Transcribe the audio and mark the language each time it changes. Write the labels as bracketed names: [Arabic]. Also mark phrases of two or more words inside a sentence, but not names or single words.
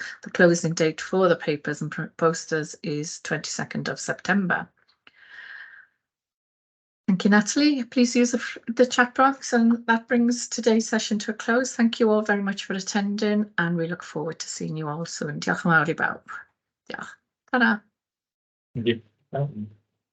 [English] The closing date for the papers and posters is 22nd of September. Thank you, Natalie. Please use the chat box, and that brings today's session to a close. Thank you all very much for attending, and we look forward to seeing you all soon. [Welsh] Diolch yn fawr i bawb. Diolch. Ta-ra. [English] Thank you.